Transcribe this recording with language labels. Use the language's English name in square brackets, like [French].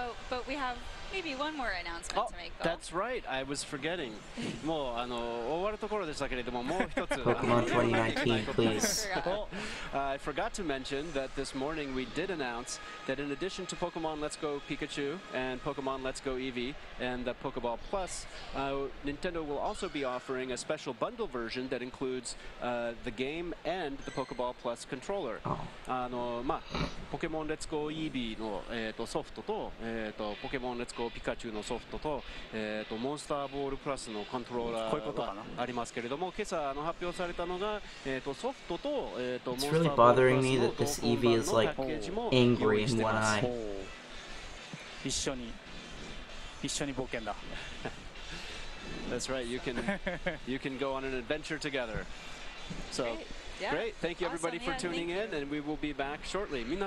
[English] But we have maybe one more announcement to make, though. That's right. I was forgetting. [Japanese] もう終わるところでしたけれども、もう一つ [English] Pokemon 2019, please. I forgot to mention that this morning we did announce that in addition to Pokemon Let's Go Pikachu and Pokemon Let's Go Eevee and the Pokeball Plus, Nintendo will also be offering a special bundle version that includes the game and the Pokeball Plus controller. [Japanese] Pokemon Let's Go Eevee のソフトとPokemon Let's Go Pikachu のソフトとモンスターボールプラスのコントローラーがありますけれども、今朝発表されたのがソフトとモンスターボールプラスの [English] It's really bothering me that this Eevee is like angry in one eye. [Japanese] 一緒に冒険だ。 [English] That's right. You can go on an adventure together. So. Yeah. Great. Thank you everybody for tuning in, and we will be back shortly.